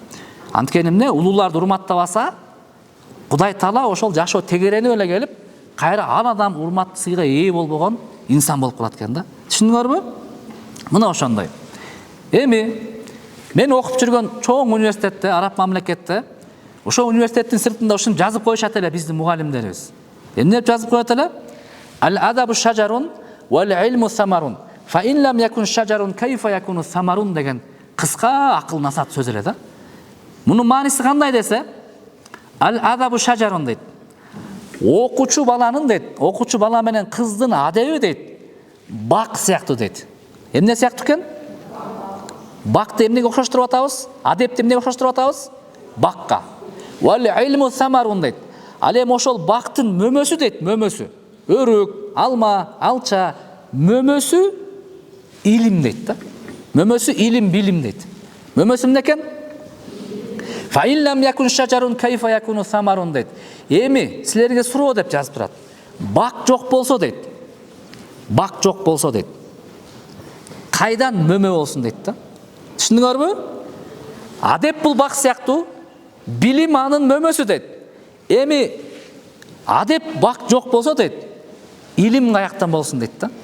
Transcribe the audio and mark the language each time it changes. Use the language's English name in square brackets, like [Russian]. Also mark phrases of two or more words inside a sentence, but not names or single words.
[Kyrgyz] Анткени эмне, улууларды урматтабаса, Кудай Таала ошол жашоо тегеренип эле келип, кайра ал адам урматтуу сыйга ээ болбогон инсан болуп калат экен да. Түшүндүңөрбү? Мына ошондой. Эми мен окуп жүргөн чоң университетте, араб мамлекетте, ошол университеттин сыртында ушуну жазып коюшат эле биздин мугалимдерибиз. Эмне деп жазып коет эле? [Arabic] الأدب شجرة والعلم ثمرة. فإن لم يكن شجرة فكيف يكون ثمرة [Kyrgyz] деген кыска акыл насаат сөз эле да. Мунун мааниси кандай десе? [Arabic] الأدب شجرة дейт. [Kyrgyz] Окуучу баланын дейт, окуучу бала менен кыздын адеби дейт, бак сыяктуу дейт. Эмне сыяктуу экен? Бакты эмнеге окшоштуруп атабыз? Адепти эмнеге окшоштуруп атабыз? Бакка. [Arabic] والعلم ثمرة [Kyrgyz] дейт. Ал эми ошол бактын мөмөсү дейт, мөмөсү. Өрүк, алма, алча, мөмөсү илим дейт да. Мөмөсү илим, билим дейт. Мөмөсү эмне экен? [Arabic] فإن لم يكن شجرة فكيف يكون ثمرة дейт. [Kyrgyz] Эми силерге суроо деп жазып турат. Бак жок болсо дейт. Бак жок болсо дейт. Кайдан мөмө болсун дейт да. Түшүндүңөрбү? Адеп бул бак сыяктуу, билим анын мөмөсү дейт. Эми адеп бак жок болсо дейт, илим каяктан болсун дейт да.